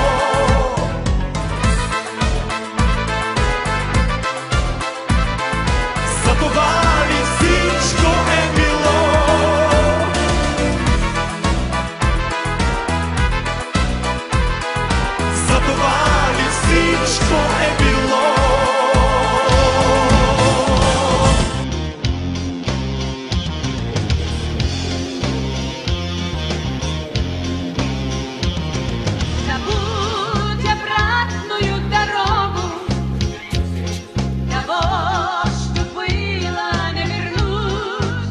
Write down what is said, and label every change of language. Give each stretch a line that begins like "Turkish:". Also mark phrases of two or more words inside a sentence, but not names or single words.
Bulgarian: Затова ли всичко е било? Затова ли всичко е било?
Russian: Забудь обратную дорогу, того, что было, не вернуть.